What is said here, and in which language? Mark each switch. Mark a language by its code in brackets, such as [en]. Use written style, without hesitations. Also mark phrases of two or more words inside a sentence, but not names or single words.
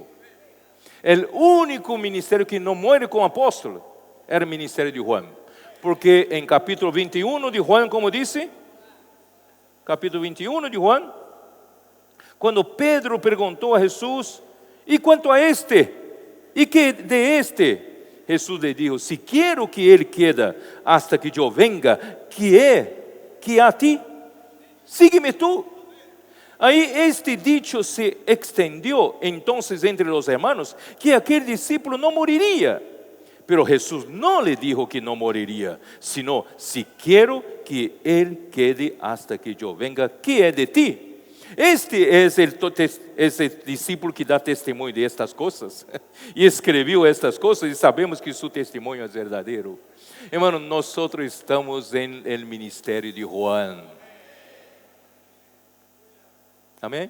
[pt] O único ministério que não morre com o apóstolo era o ministério de Juan. Porque em capítulo 21 de Juan, como disse, capítulo 21 de Juan, quando Pedro perguntou a Jesus, e quanto a este? E que de este? Jesus lhe disse, se quero que ele [es] quede hasta [pt] que eu venga, que a ti? [es] Sigue-me tu. Aí este dicho se extendió entonces entre os hermanos, [pt] que aquele discípulo não moriria. Pero Jesus não lhe dijo que não moriria, sino, si quero que ele [es] quede hasta [pt] que eu venga, que é de ti? Este é esse discípulo que dá testemunho de estas coisas e escreveu estas coisas, e sabemos que seu testemunho é verdadeiro. Hermano, nós estamos em [es] el ministério de Juan. [pt] Amém?